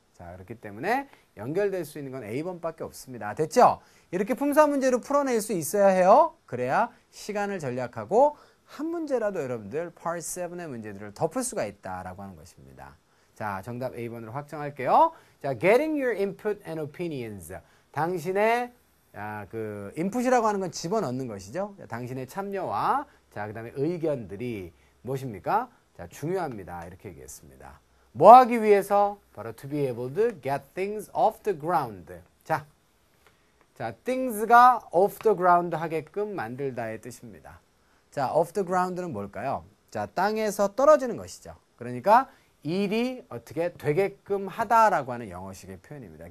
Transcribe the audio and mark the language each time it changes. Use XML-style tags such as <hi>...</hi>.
<ko>자, 그렇기 때문에 연결될 수 있는 건 A번밖에 없습니다. 됐죠? 이렇게 품사 문제로 풀어낼 수 있어야 해요. 그래야 시간을 절약하고 한 문제라도 여러분들 Part 7의 문제들을 덮을 수가 있다라고 하는 것입니다. 자, 정답 A번으로 확정할게요.</ko> <en>자, getting your input and opinions.</en> <ko>당신의 그 input이라고 하는 건 집어넣는 것이죠. 자, 당신의 참여와 자, 그다음에 의견들이 무엇입니까? 자, 중요합니다. 이렇게 얘기했습니다. 뭐 하기 위해서?</ko> <en>바로 to be able to get things off the ground.</en> <ko>자, things가</ko> <en>off the ground</en> <ko>하게끔 만들다의 뜻입니다. 자,</ko> <en>off the ground</en> <ko>는 뭘까요? 자, 땅에서 떨어지는 것이죠. 그러니까 일이 어떻게 되게끔 하다라고 하는 영어식의 표현입니다.</ko>